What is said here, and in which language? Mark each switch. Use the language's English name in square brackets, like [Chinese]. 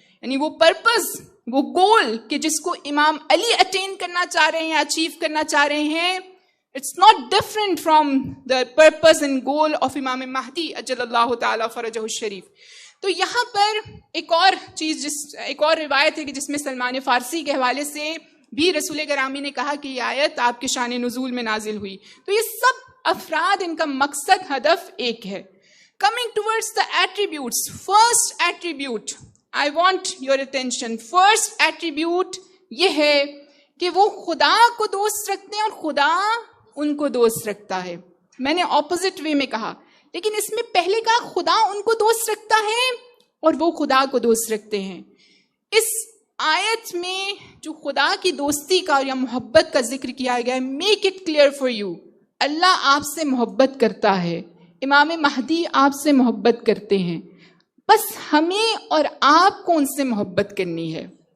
[Urdu] یعنی وہ پرپز، وہ گول کہ جس کو امام علی اٹین کرنا چاہ رہے ہیں، اچیو کرنا چاہ رہے ہیں، [English] it's not different from the purpose and goal of [Urdu] امام مہدی اجل اللہ تعالی فرجہ الشریف. تو یہاں پر ایک اور چیز، ایک اور روایت ہے کہ جس میں سلمان فارسی کے حوالے سے بھی رسول گرامی نے کہا کہ یہ آیت آپ کے شان نزول میں نازل ہوئی. تو یہ سب افراد، ان کا مقصد، ہدف ایک ہے. [English] Coming towards the attributes, first attribute, I want your attention. First attribute [Urdu] یہ ہے کہ وہ خدا کو دوست رکھتے ہیں اور خدا ان کو دوست رکھتا ہے. میں نے [English] opposite way [Urdu] میں کہا، لیکن اس میں پہلے کہا خدا ان کو دوست رکھتا ہے اور وہ خدا کو دوست رکھتے ہیں. اس آیت میں جو خدا کی دوستی کا یا محبت کا ذکر کیا گیا ہے، [English] make it clear for you, [Urdu] اللہ آپ سے محبت کرتا ہے، امام مہدی آپ سے محبت کرتے ہیں، بس ہمیں اور آپ کو ان سے محبت کرنی ہے.